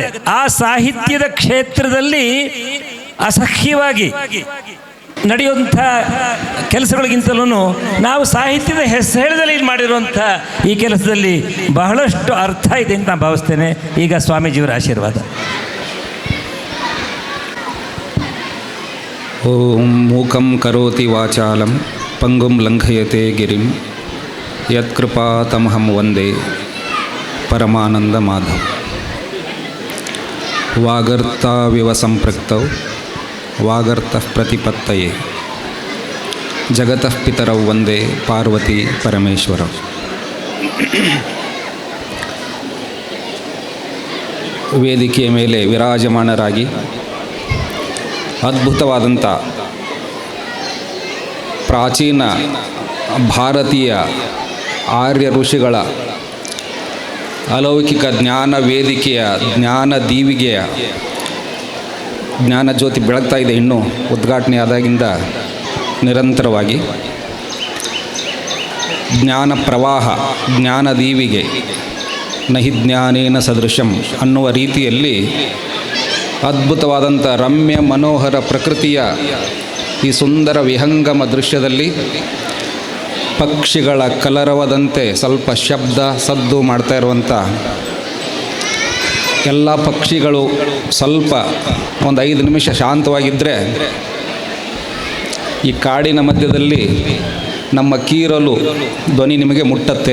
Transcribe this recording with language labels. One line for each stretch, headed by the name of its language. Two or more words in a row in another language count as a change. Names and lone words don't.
Kannada: ಆ ಸಾಹಿತ್ಯದ ಕ್ಷೇತ್ರದಲ್ಲಿ ಅಸಹ್ಯವಾಗಿ ನಡೆಯುವಂಥ ಕೆಲಸಗಳಿಗಿಂತಲೂ ನಾವು ಸಾಹಿತ್ಯದ ಹೆಸರಲ್ಲಿ ಮಾಡಿರುವಂಥ ಈ ಕೆಲಸದಲ್ಲಿ ಬಹಳಷ್ಟು ಅರ್ಥ ಇದೆ ಅಂತ ನಾನು ಭಾವಿಸ್ತೇನೆ. ಈಗ ಸ್ವಾಮೀಜಿಯವರ ಆಶೀರ್ವಾದ.
Sanskrit: ಓಂ ಮೂಕಂ ಕರೋತಿ ವಾಚಾಲಂ ಪಂಗುಂ ಲಂಘಯತೆ ಗಿರಿಂ ಯತ್ಕೃಪಾತಮಹಂ ವಂದೇ ಪರಮಾನಂದ ಮಾಧವ್. ವಾಗರ್ತಾವಿವ ಸಂಪೃಕ್ತೌ ವಾಗರ್ತಃ ಪ್ರತಿಪತ್ತಯೇ ಜಗತಃ ಪಿತರೌ ವಂದೇ ಪಾರ್ವತಿ ಪರಮೇಶ್ವರೌ.
Kannada: ವೇದಿಕೆಯ ಮೇಲೆ ವಿರಾಜಮಾನರಾಗಿ ಅದ್ಭುತವಾದಂಥ ಪ್ರಾಚೀನ ಭಾರತೀಯ ಆರ್ಯ ಋಷಿಗಳ ಅಲೌಕಿಕ ಜ್ಞಾನ ವೇದಿಕೆಯ ಜ್ಞಾನ ದೀವಿಗೆಯ ಜ್ಞಾನ ಜ್ಯೋತಿ ಬೆಳಗ್ತಾ ಇದೆ. ಇನ್ನೂ ಉದ್ಘಾಟನೆ ಆದಾಗಿಂದ ನಿರಂತರವಾಗಿ ಜ್ಞಾನ ಪ್ರವಾಹ, ಜ್ಞಾನ ದೀವಿಗೆ
Sanskrit: ನಹಿ ಜ್ಞಾನೇನ ಸದೃಶಂ
Kannada: ಅನ್ನುವ ರೀತಿಯಲ್ಲಿ ಅದ್ಭುತವಾದಂಥ ರಮ್ಯ ಮನೋಹರ ಪ್ರಕೃತಿಯ ಈ ಸುಂದರ ವಿಹಂಗಮ ದೃಶ್ಯದಲ್ಲಿ ಪಕ್ಷಿಗಳ ಕಲರವದಂತೆ ಸ್ವಲ್ಪ ಶಬ್ದ ಸದ್ದು ಮಾಡ್ತಾ ಇರುವಂಥ ಎಲ್ಲ ಪಕ್ಷಿಗಳು ಸ್ವಲ್ಪ ಒಂದು 5 ನಿಮಿಷ ಶಾಂತವಾಗಿದ್ದರೆ ಈ ಕಾಡಿನ ಮಧ್ಯದಲ್ಲಿ ನಮ್ಮ ಕೀರಲು ಧ್ವನಿ ನಿಮಗೆ ಮುಟ್ಟತ್ತೆ.